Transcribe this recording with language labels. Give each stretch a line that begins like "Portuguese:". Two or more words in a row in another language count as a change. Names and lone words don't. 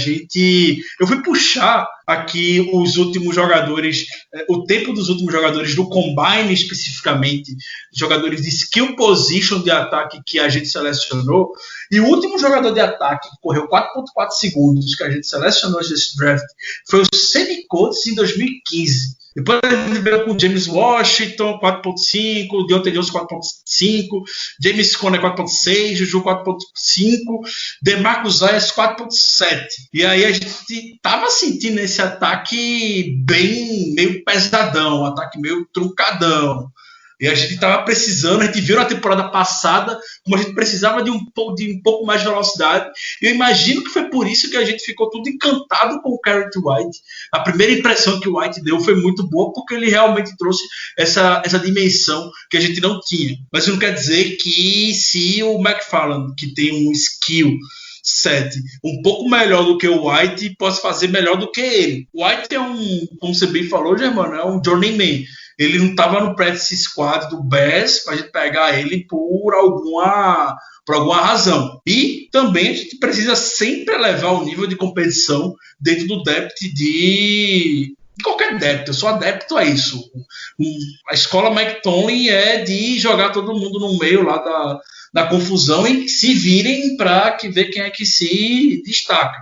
Portuguese: Eu fui puxar aqui os últimos jogadores, o tempo dos últimos jogadores do Combine especificamente, jogadores de
English: skill position
Portuguese: de ataque que a gente selecionou, e o último jogador de ataque que correu 4.4 segundos que a gente selecionou nesse draft foi o Sammy Coates em 2015. Depois ele veio com James Washington 4.5, Deontay Johnson 4.5, James Conner 4.6, Juju 4.5, DeMarcus Zayas 4.7. E aí a gente tava sentindo esse ataque meio pesadão, um ataque meio truncadão. E a gente estava precisando, a gente viu na temporada passada como a gente precisava de um pouco mais de velocidade. E eu imagino que foi por isso que a gente ficou tudo encantado com o Garrett White. A primeira impressão que o White deu foi muito boa, porque ele realmente trouxe essa dimensão que a gente não tinha. Mas isso não quer dizer que se o McFarland, que tem um
English: skill set
Portuguese: um pouco melhor do que o White, possa fazer melhor do que ele. O White como você bem falou, Germano, é um journeyman. Ele não estava no
English: practice squad
Portuguese: do Bears para a gente pegar ele por alguma razão. E também a gente precisa sempre elevar o nível de competição dentro do depth de qualquer depth. Eu sou adepto a isso. A escola Mike Tomlin é de jogar todo mundo no meio lá da confusão e se virem para ver quem é que se destaca.